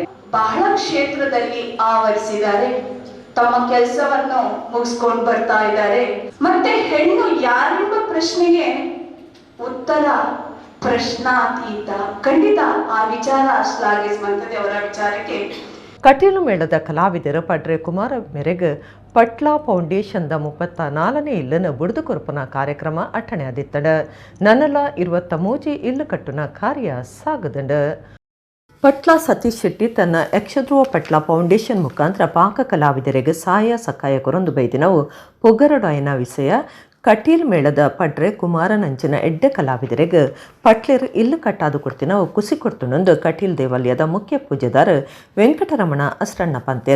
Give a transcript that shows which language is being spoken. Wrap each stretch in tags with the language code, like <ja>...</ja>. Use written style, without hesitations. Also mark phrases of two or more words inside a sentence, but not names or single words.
<kn>ಬಹಳ ಕ್ಷೇತ್ರದಲ್ಲಿ ಆವರಿಸಿದ್ದಾರೆ, ತಮ್ಮ ಕೆಲಸವನ್ನು ಮುಗಿಸ್ಕೊಂಡು ಬರ್ತಾ ಇದ್ದಾರೆ. ಮತ್ತೆ ಹೆಣ್ಣು ಯಾರೆಂಬ ಪ್ರಶ್ನೆಗೆ ಉತ್ತರ ಪ್ರಶ್ನಾತೀತ. ಖಂಡಿತ ಆ ವಿಚಾರ ಶ್ಲಾಘಿಸುವಂಥದ್ದು ಅವರ ವಿಚಾರಕ್ಕೆ.</kn> <tcy>ಕಟೀಲು ಮೇಳದ ಕಲಾವಿದರು ಪಡ್ರೆ ಕುಮಾರ ಮೆರೆಗ್ ಪಟ್ಲಾ ಫೌಂಡೇಶನ್ದ 34ನೇ ಇಲ್ಲನ್ನು ಬುಡ್ದು ಕೊರ್ಪುನ ಕಾರ್ಯಕ್ರಮ ಅಟ್ಟಣೆ ಆದಿತ್ತಡ. ನನ್ನಲ 23 ಇಲ್ಲು ಕಟ್ಟುನ ಕಾರ್ಯ ಸಾಗದಂಡ. ಪಟ್ಲಾ ಸತೀಶ್ ಶೆಟ್ಟಿ ತನ್ನ ಯಕ್ಷಧ್ರುವ ಪಟ್ಲಾ ಫೌಂಡೇಶನ್ ಮುಖಾಂತರ ಪಾಕ ಕಲಾವಿದರಿಗೆ ಸಹಾಯ ಸಕಾಯ ಕೊರೊಂದು ಬೈದಿನವು ಪೊಗ್ಗರಡಾಯಿನ ವಿಷಯ ಕಟೀಲ್ ಮೇಳದ ಪಡ್ರೆ ಕುಮಾರನಂಚಿನ ಎಡ್ಡೆ ಕಲಾವಿದರಿಗೆ ಪಟ್ಲೇರ್ ಇಲ್ಲು ಕಟ್ಟಾದು ಕೊಡ್ತಿನವು ಕುಸಿ ಕೊಡ್ತುನೊಂದು ಕಟೀಲ್ ದೇವಾಲಯದ ಮುಖ್ಯ ಪೂಜೆದಾರ ವೆಂಕಟರಮಣ ಅಸ್ರಣ್ಣ ಪಂತೇರ.</tcy>